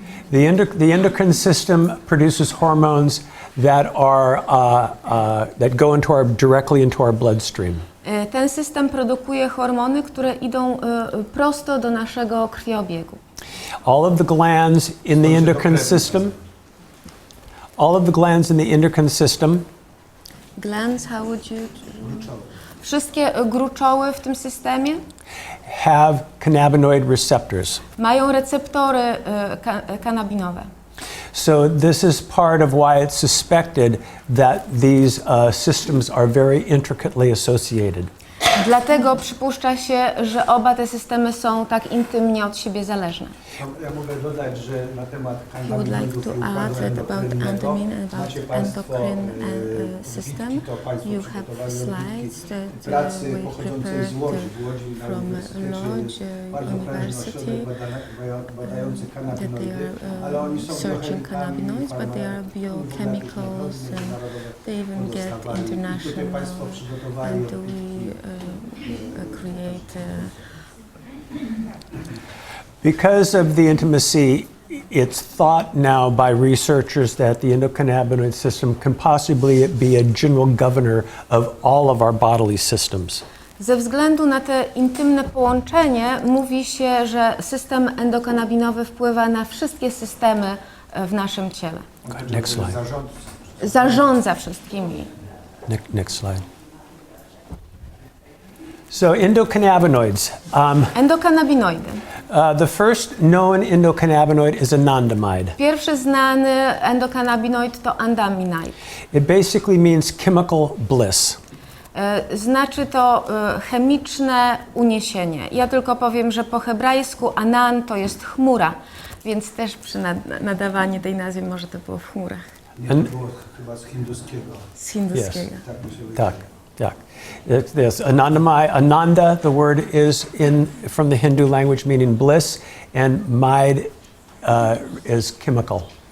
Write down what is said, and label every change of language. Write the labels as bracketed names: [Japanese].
[English] The endocrine system produces hormones that are that go directly into our bloodstream. [Polish] Ten system produkuje hormony, które idą prosto do naszego krwiobiegu. [English] All of the glands in the endocrine system. All of the glands in the endocrine system. Glands, how would you? [Polish] Wszystkie gruczoły w tym systemie [English] have cannabinoid receptors. [Polish] Mają receptory kanabinowe. [English] So this is part of why it's suspected that these systems are very intricately associated. [Polish] Dlatego przypuszcza się, że oba te systemy są tak intymnie od siebie zależne. Ja mogę dodać, że na temat [English] I would like to add that about endocrine and about endocrine system. You have slides that we prepared from Lodz University that they are searching cannabinoids, but they are biochemicals and they even get international and we create Because of the intimacy, it's thought now by researchers that the endocannabinoid system can possibly be a general governor of all of our bodily systems. [Polish] Ze względu na te intymne połączenie mówi się, że system endokannabinowy wpływa na wszystkie systemy w naszym ciele. [English] Next slide. [Polish] Zarządza wszystkimi. [English] Next slide. So endocannabinoids. [Polish] Endokannabinoidy. [English] The first known endocannabinoid is anandamide. [Polish] Pierwszy znany endokannabinoid to andaminide. [English] It basically means chemical bliss. [Polish] Znaczy to chemiczne uniesienie. Ja tylko powiem, że po hebrajsku anan to jest chmura, więc też przy nadawaniu tej nazwy może to było w chmurach. Nie, to było chyba z hinduskiego. Z hinduskiego. [English] Yes. [Polish] Tak mi się wydaje. Tak, tak. [English] Yes, Ananda, the word is from the Hindu language meaning bliss, and mide is chemical.